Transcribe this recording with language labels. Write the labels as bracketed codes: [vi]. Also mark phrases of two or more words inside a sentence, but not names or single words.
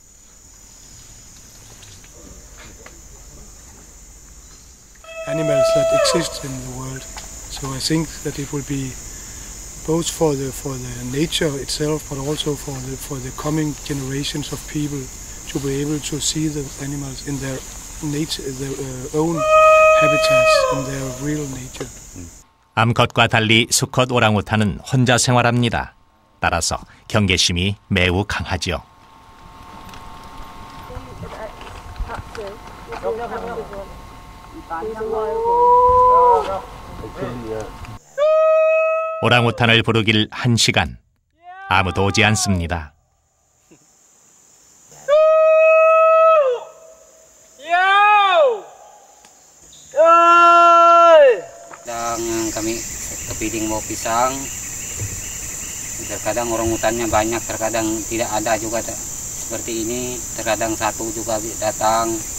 [en] Animals that exist in the world. So I think that it will be both for the nature itself, but also for the coming generations of people to be able to see the animals in their nature, their own habitats, in their real nature. [ko] 암컷과 달리 수컷 오랑우탄은 혼자 생활합니다. 따라서 경계심이 매우 강하죠. 오랑우탄을 부르길 1시간. 아무도 오지 않습니다. [id] Kami kepiting mau pisang, terkadang orangutannya banyak, terkadang tidak ada juga seperti ini, terkadang satu juga datang.